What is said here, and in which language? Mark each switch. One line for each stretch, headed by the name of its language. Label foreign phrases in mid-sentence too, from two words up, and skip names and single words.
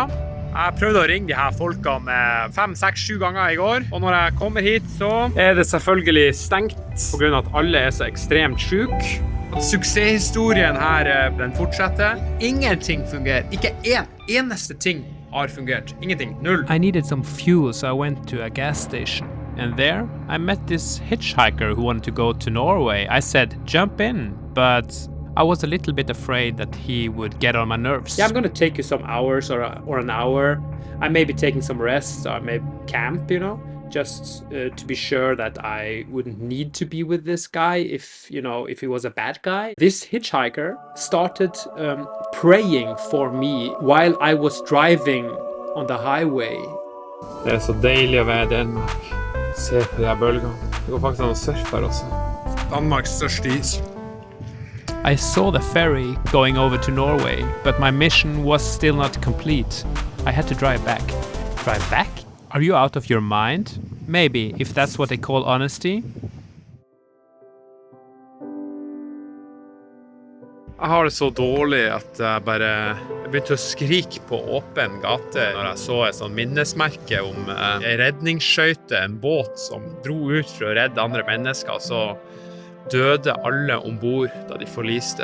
Norwegian: Jeg prøvde å ringe de her folkene 5, 6, 7 ganger I går, og når jeg kommer hit så det selvfølgelig stengt på grunn av at alle så ekstremt syke. Suksesshistorien her, den fortsetter. Ingenting fungerer. Ikke eneste ting har fungert. Ingenting. Null.
English: I needed some fuel, so I went to a gas station. And there, I met this hitchhiker who wanted to go to Norway. I said, jump in, but I was a little bit afraid that he would get on my nerves. Yeah, I'm gonna take you some hours or an hour. I may be taking some rest, or I may camp, you know, just to be sure that I wouldn't need to be with this guy if he was a bad guy. This hitchhiker started praying for me while I was driving on the highway.
Norwegian: Det så deilig å være I Danmark. Se på de her bølgene. Det går faktisk an å surfe her også. Danmarks største is.
English: I saw the ferry going over to Norway, but my mission was still not complete. I had to drive back. Drive back? Are you out of your mind? Maybe, if that's what they call honesty.
Norwegian: Jeg har det så dårlig at jeg begynte å skrike på åpen gate når jeg så et sånt minnesmerke om en redningsskøyte, en båt som dro ut for å redde andre mennesker, så døde alle ombord da de forliste.